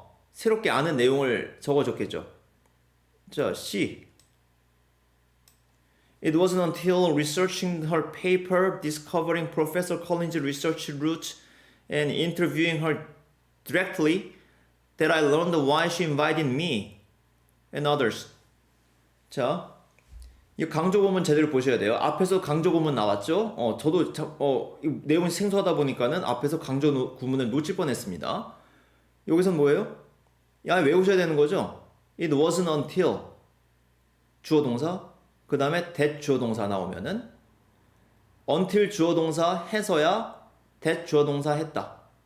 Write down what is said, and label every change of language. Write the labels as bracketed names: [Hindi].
[Korean] 새롭게 아는 내용을 적어줬겠죠. 자, C. [English] It wasn't until researching her paper, discovering Professor Collins' research route, and interviewing her directly that I learned why she invited me and others. [Korean] 자, 이 강조구문 제대로 보셔야 돼요. 앞에서 강조구문 나왔죠? 저도 이 내용이 생소하다 보니까는 앞에서 강조구문을 놓칠 뻔했습니다. 여기서는 뭐예요? 외우셔야 되는 거죠? It wasn't until 주어 동사, 그 다음에 that 주어 동사 나오면은 until 주어 동사 해서야 that 주어 동사 했다.